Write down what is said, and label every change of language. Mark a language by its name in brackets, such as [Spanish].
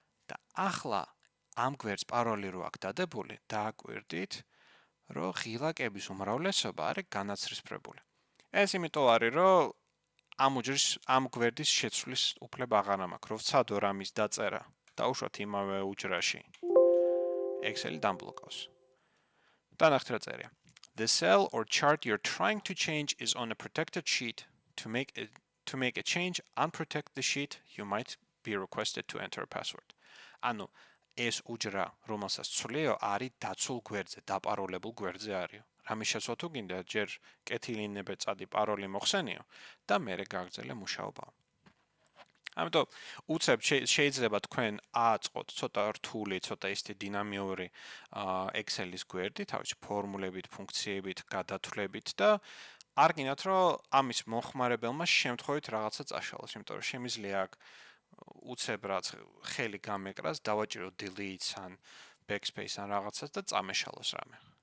[Georgian] და ახლა ამ გვერდს პაროლი რო აქვს დადებული, დააკვირდით, რომ ღილაკების უმრავლესობა არის განაცრისფრებული. ეს იმიტომ არის, რომ ამ გვერდის შეცვლის უფლება აღარ მაქვს, რომ ვცადო რამის დაწერა, დაუშვათ იმავე უჯრაში. Excel-ი დამბლოკავს. დანახეთ რა წერია. [English] The cell or chart you're trying to change is on a protected sheet. To make a change, unprotect the sheet, you might be requested to enter a password. [Georgian] ანუ ეს უჯრა, რომელსაც ცვლიო, არის დაცულ გვერდზე, დაპაროლებულ გვერდზე არის. რამის შეცვლა თუ გინდა, ჯერ კეთილი ნებეწადი პაროლი მოხსენიო და მერე გაგრძელე მუშაობა. ამიტომ უცებ შეიძლება თქვენ აწყოთ ცოტა რთული, ცოტა ისეთი დინამიური Excel-ის გვერდი, თავისი ფორმულებით, ფუნქციებით, გადათვლებით და არ გინდათ, რომ ამის მომხმარებელმა შემთხვევით რაღაცა წაშალოს, იმიტომ რომ შემიძლია აქ უცებ რაც ხელი გამეკრას, დავაჭირო delete ან backspace ან რაღაცას და წამეშალოს რამე.